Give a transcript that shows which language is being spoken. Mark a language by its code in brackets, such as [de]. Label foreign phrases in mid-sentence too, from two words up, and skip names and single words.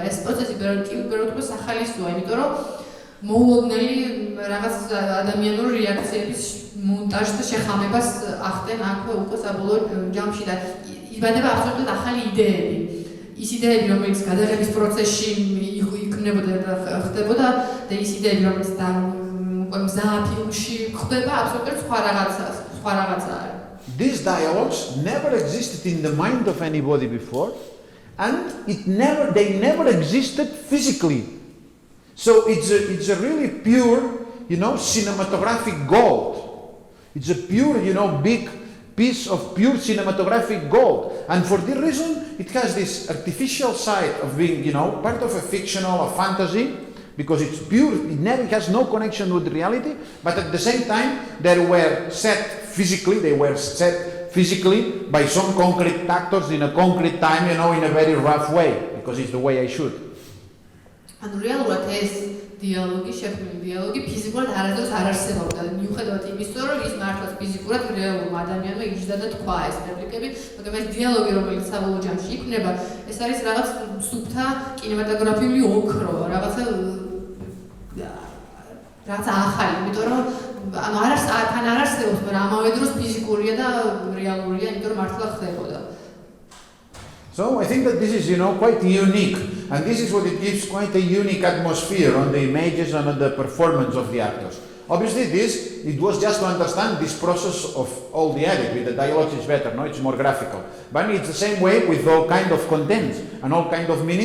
[ka] ეს პროცესი ბევრად უკვე სახალისოა, იმიტომ რომ მოულოდნელი რაღაც ადამიანური რეაქციების მონტაჟს და შეხამებას ახდენ აქვე უკვე საბოლოო ჯამში და იბადება აბსოლუტურად ახალი იდეები. ის იდეები, რომელიც გადაღების პროცესში იქმნებოდა და ხდებოდა და ის იდეები, რომელიც უკვე მზა ფილმში ხდება, აბსოლუტურად სხვა რაღაცაა. [en] These dialogues never existed in the mind of anybody before, and they never existed physically. So it's a really pure, cinematographic gold. It's a pure, big piece of pure cinematographic gold. And for this reason, it has this artificial side of being, part of a fictional, a fantasy, because it's pure, it has no connection with reality, but at the same time, they were set physically by some concrete actors in a concrete time, in a very rough way, because it's the way I shoot. [ka] And realmente ეს დიალოგი, შექმნილი დიალოგი ფიზიკურად არასდროს არ არსებობდა. მიუხედავად იმისა, რომ ის მართლაც ფიზიკურად რეალურმა ადამიანმა იჯდა და თქვა ეს რეპლიკები, მაგრამ ეს დიალოგი, რომელიც საბოლოო ჯამში იქნება, ეს არის რაღაც სუფთა კინემატოგრაფიული ოქრო, რაღაცა ახალი, იმიტომ რომ თან არ არსებობს, მაგრამ ამავე დროს ფიზიკურია და რეალურია, იმიტომ რომ მართლა ხდებოდა. [en] So I think that this is, quite unique, and this is what it gives quite a unique atmosphere on the images and on the performance of the actors. Obviously, it was just to understand this process of all the edit. With the dialogues, it's better, no? It's more graphical. But it's the same way with all kind of contents and all kind of meanings.